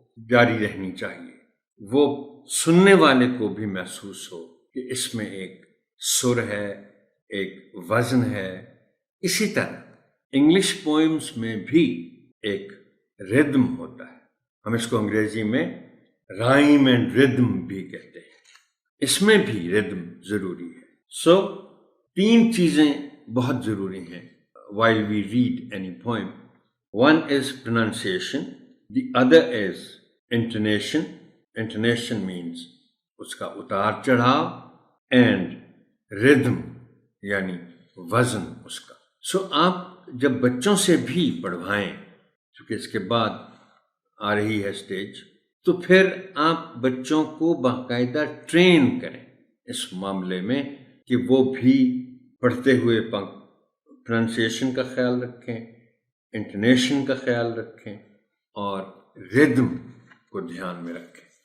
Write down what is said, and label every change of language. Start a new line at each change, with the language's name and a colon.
Urdu: جاری رہنی چاہیے، وہ سننے والے کو بھی محسوس ہو کہ اس میں ایک سر ہے، ایک وزن ہے۔ اسی طرح انگلش پوئمز میں بھی ایک ردم ہوتا ہے، ہم اس کو انگریزی میں رائم اینڈ ردم بھی کہتے ہیں، اس میں بھی ردم ضروری ہے۔ سو تین چیزیں بہت ضروری ہیں
English: while we read any poem. One is pronunciation, the other is intonation. Intonation means
Urdu: اس کا اتار چڑھاؤ
English: and rhythm
Urdu: یعنی وزن اس کا۔ سو آپ جب بچوں سے بھی پڑھوائیں، چونکہ اس کے بعد آ رہی ہے اسٹیج، تو پھر آپ بچوں کو باقاعدہ ٹرین کریں اس معاملے میں کہ وہ بھی پڑھتے ہوئے پروننسیشن کا خیال رکھیں، انٹونیشن کا خیال رکھیں اور ردم کو دھیان میں رکھیں۔